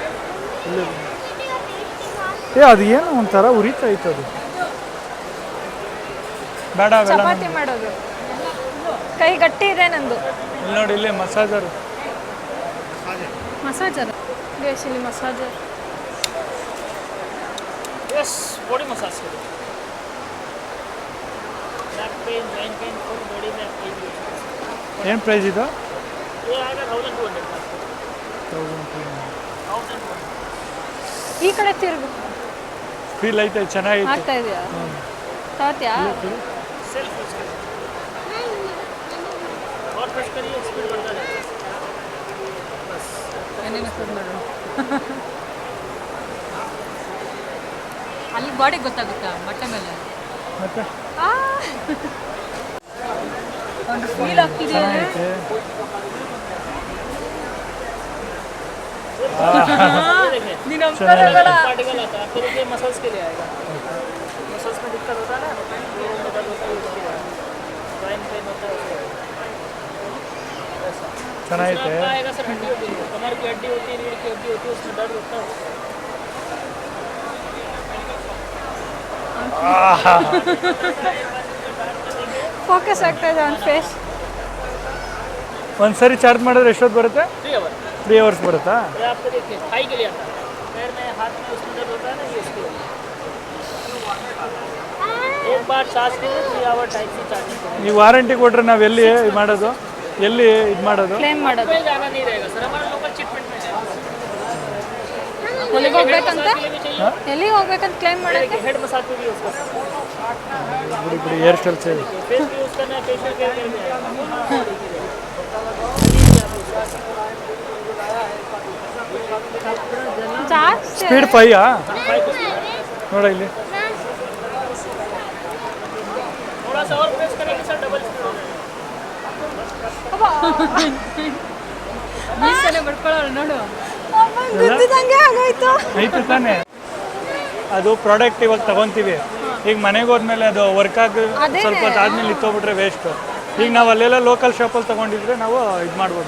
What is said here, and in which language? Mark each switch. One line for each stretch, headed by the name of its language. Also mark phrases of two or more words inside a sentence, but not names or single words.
Kannada: ಅದು ಏನು ಒಂಥರ ಉರಿತಾ ಇತ್ತು ಅದು. ಬೇಡ ಚಪಾತಿ ಮಾಡೋದು ಕೈ ಗಟ್ಟಿ ಇದೆ ನಂದು. ಇಲ್ಲಿ ನೋಡಿ, ಇಲ್ಲಿ ಮಸಾಜರ್ ಇಲ್ಲಿ ಮಸಾಜರ್.
English: Yes, body massage करो. Back pain, joint pain, full body
Hindi: में कोई भी.
Kannada: ಏನು ಪ್ರೈಸ್ ಇದು?
Hindi: ये आएगा 1200 का. 1200.
Kannada: ಈ ಕಡೆ ತಿರುಗು. ಫೀಲ್ ಐತೆ, ಚೆನ್ನಾಗೈತೆ. ಆಗ್ತಾ ಇದೆಯಾ? ತಾತ್ಯಾ?
English: self use
Hindi: करो. और प्रेस करिए, स्पीड बढ़ता जाएगा. बस. एने मसाज माಡು.
Kannada: ಅಲ್ಲಿ ಬಾಡಿ ಗೊತ್ತಾಗುತ್ತಾ ಬಟ್ಟೆ ಮೇಲೆ? ಮತ್ತೆ ಒಂದು ಫೀಲ್ ಆಗ್ತಿದೆ. ನೀನು ಅಂತಾರಲ್ಲ
Hindi: पार्टिकल आता है, फिर ये मसल्स के लिए आएगा. मसल्स में दिक्कत होता है ना, ये दर्द होता है उसके लिए.
English: joint pain
Hindi: होता है उसके लिए.
Kannada: ಚೆನ್ನಾಗೈತೆ.
Hindi: आएगा सर, हड्डी होती है, कमर की हड्डी होती है, रीढ़ की हड्डी होती है, उसमें दर्द होता है.
Kannada: ಫೋಕಸ್ ಆಗ್ತಾ ಇದೆ
English: on face.
Kannada: ಒಂದ್ಸರಿ ಚಾರ್ಜ್ ಮಾಡಿದ್ರೆ ಎಷ್ಟೊತ್ತು ಬರುತ್ತೆ? 3 hours ಬರುತ್ತಾ?
Hindi: ये आपको देखिए थाई के लिए आता है, पैर में हाथ में उसमें दर्द होता है ना, ये इसके लिए. एक बार चार्ज कीजिए 3 hour टाइप से चार्जिंग करें.
Kannada: ನೀವು ವಾರಂಟಿ ಕೊಟ್ರೆ ನಾವು ಎಲ್ಲಿ ಇದು ಮಾಡೋದು? ಎಲ್ಲಿ ಇದು ಮಾಡೋದು? ಕ್ಲೇಮ್ ಮಾಡೋದು.
Hindi: पे जाना नहीं रहेगा सर, हमारा लोकल चिटफंड में है.
Kannada: ಎಲ್ಲಿಗೆ ಹೋಗ್ಬೇಕಂತ? ಎಲ್ಲಿಗೆ ಹೋಗ್ಬೇಕಂತ ಕ್ಲೇಮ್ ಮಾಡೋಕ್ಕೆ?
English: head massage
Hindi: पे भी यूज कर सकते
Kannada: ಬಿಡಿ ಬಿಡಿ,
English: hair style change.
Hindi: हैं. फेस पे यूज करना है,
English: facial care
Hindi: के लिए
Kannada: ಜಾಸ್ತಿ ಸ್ಪೀಡ್ 5 ನೋಡ ಇಲ್ಲಿ.
Hindi: थोड़ा सा और प्रेस करेंगे सर,
English: double speed
Hindi: हो जाएगा.
Kannada: ಮೀಸಲೆ ಬಡ್ಕೊಳ್ಳೋಣ ನೋಡು. ಗುದ್ದಿದಂಗೆ ಆಗೋಯ್ತು. ಐತೆ ತಾನೆ ಅದು ಪ್ರಾಡಕ್ಟ್ ಇವಾಗ ತಗೊಂತೀವಿ, ಈಗ ಮನೆಗೆ ಹೋದ್ಮೇಲೆ ಅದು ವರ್ಕ್ ಆಗಿ ಸ್ವಲ್ಪ ಹೊತ್ತು ಆದ್ಮೇಲೆ ಇತ್ತೋಗ್ಬಿಟ್ರೆ ವೇಸ್ಟ್. ಈಗ ನಾವು ಅಲ್ಲೆಲ್ಲ ಲೋಕಲ್ ಶಾಪಲ್ಲಿ ತಗೊಂಡಿದ್ರೆ ನಾವು ಇದು ಮಾಡ್ಬೋದು.